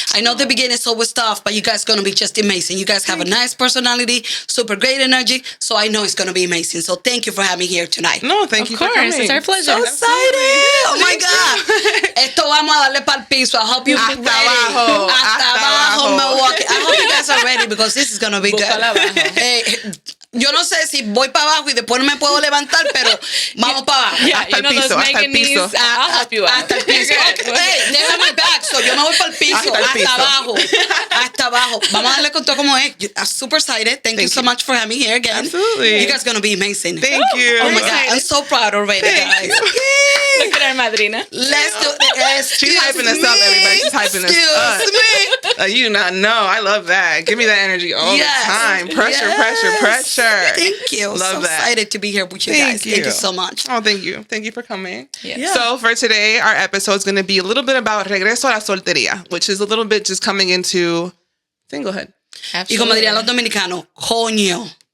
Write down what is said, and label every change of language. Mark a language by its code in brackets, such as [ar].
[en] I know the beginning is always tough, but you guys are going to be just amazing. You guys have a nice personality, super great energy, so I know it's going to be amazing. So thank you for having me here tonight. No, thank you for coming. It's our pleasure. So excited. Oh my God. [es] Esto vamos a darle pa'l piso. [en] I hope you're ready. [es] Hasta abajo, Milwaukee. [en] I hope you guys are ready because this is going to be good. [es] Hey, yo no sé si voy para abajo y después no me puedo levantar, pero vamos para abajo. [en] Yeah, you know those Megan knees. I'll help you out. [es] Hasta el piso. Hey, déjame back. So yo me voy para el piso. Hasta abajo. Hasta abajo. Vamos a darle con todo como es. [en] I'm super excited. Thank you so much for having me here again. Absolutely. You guys are going to be amazing. Thank you. Oh my God. I'm so proud already, guys. Look at our madrina. Let's do this. She's hyping us up, everybody. She's hyping us up. You not know. I love that. Give me that energy all the time. Pressure. Thank you. Love so that. Excited to be here with you guys. Thank you so much. Oh, thank you. Thank you for coming. Yeah. So for today, our episode is going to be a little bit about [es] regreso a la soltería, [en] which is a little bit just coming into singlehood. [es] Y como dirían los dominicanos, coño.